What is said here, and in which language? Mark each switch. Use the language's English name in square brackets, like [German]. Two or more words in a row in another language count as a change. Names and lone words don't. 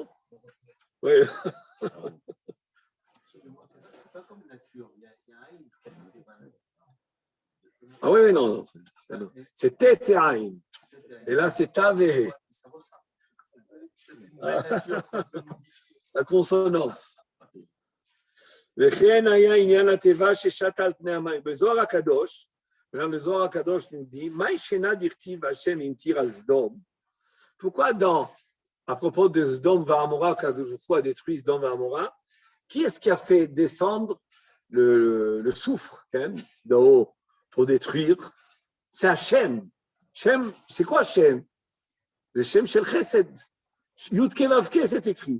[French] Oui. Ah oui, non. C'est Tete Aïn. Et là, c'est Tave. La consonance. [Hebrew] וכן היה עניין הטבע ששט על פני המים. בזוהר הקדוש, [French] le Zohar הקדוש nous dit, [Aramaic] מה ישנה דכתיב השם המטיר על סדום? [French] Pourquoi à propos de Sdom V'Amora, quand Dieu a détruit Sdom V'Amora, qui est-ce qui a fait descendre le soufre d'en haut pour détruire? C'est Hachem. Shem, c'est quoi Shem? C'est [Hebrew] Shem Shel Chesed. [French] Yudke Vavke, c'est écrit.